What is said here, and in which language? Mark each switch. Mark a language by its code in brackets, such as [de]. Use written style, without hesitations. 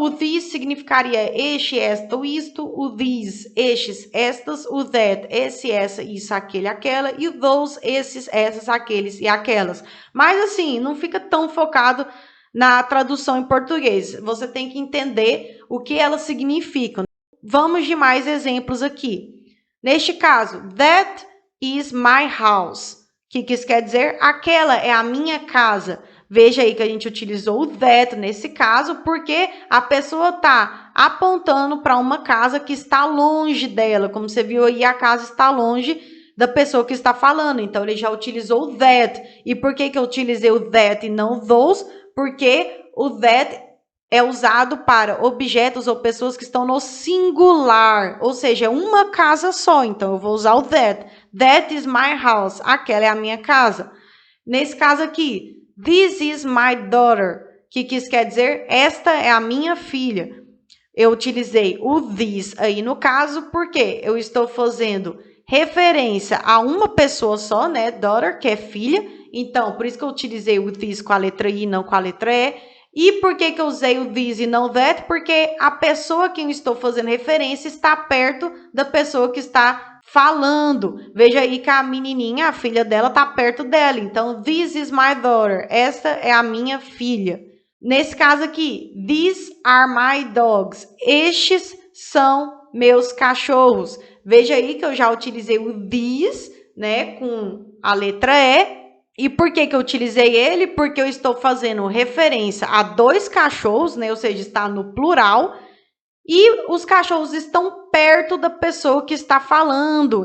[pt] O these significaria este, esta, o isto. O these, estes, estas. O that, esse, essa, isso, aquele, aquela. E o those, esses, essas, aqueles e aquelas. Mas assim, não fica tão focado na tradução em português. Você tem que entender o que elas significam. Vamos de mais exemplos aqui. Neste caso, [en] that is my house. [pt] O que isso quer dizer? Aquela é a minha casa. Veja aí que a gente utilizou o that nesse caso, porque a pessoa está apontando para uma casa que está longe dela. Como você viu aí, a casa está longe da pessoa que está falando. Então, ele já utilizou o that. E por que eu utilizei o that e não o those? Porque o that é usado para objetos ou pessoas que estão no singular, ou seja, uma casa só. Então, eu vou usar o that. [en] That is my house. [pt] Aquela é a minha casa. Nesse caso aqui, [en] this is my daughter. [pt] O que isso quer dizer? Esta é a minha filha. Eu utilizei o this aí no caso, porque eu estou fazendo referência a uma pessoa só, né? Daughter, que é filha. Então, por isso que eu utilizei o this com a letra I, não com a letra E. E por que eu usei o this e não that? Porque a pessoa a quem eu estou fazendo referência está perto da pessoa que está falando. Veja aí que a menininha, a filha dela, está perto dela. Então, [en] this is my daughter. [pt] Essa é a minha filha. Nesse caso aqui, [en] these are my dogs. [pt] Estes são meus cachorros. Veja aí que eu já utilizei o these, né, com a letra E. E por que eu utilizei ele? Porque eu estou fazendo referência a dois cachorros, né? Ou seja, está no plural. E os cachorros estão perto da pessoa que está falando.